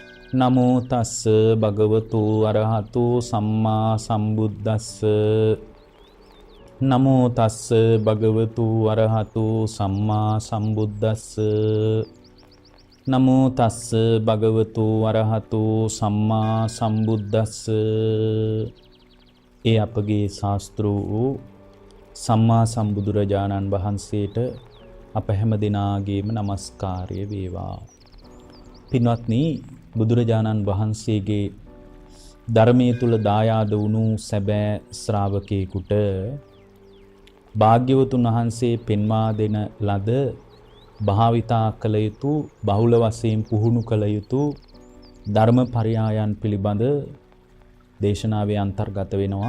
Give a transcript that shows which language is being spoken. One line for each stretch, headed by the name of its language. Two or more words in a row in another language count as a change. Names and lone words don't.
Pali: නමෝ තස්ස භගවතු අරහතු සම්මා සම්බුද්දස්ස. නමෝ තස්ස භගවතු අරහතු සම්මා සම්බුද්දස්ස. නමෝ තස්ස භගවතු අරහතු සම්මා සම්බුද්දස්ස.
Sinhala: ඒ අපගේ ශාස්ත්‍රූ වූ සම්මා සම්බුදුරජාණන් වහන්සේට අප හැම දෙනාගේම নমස්කාරය වේවා. පින්වත්නි, බුදුරජාණන් වහන්සේගේ ධර්මයේ තුල දායාද වුණු සැබෑ ශ්‍රාවකයෙකුට භාග්‍යවතුන් වහන්සේ පෙන්වා දෙන ලද භාවිතා කළ යුතු බහුල වශයෙන් පුහුණු කළ යුතු ධර්ම පරයායන් පිළිබඳ දේශනාවේ අන්තර්ගත වෙනවා.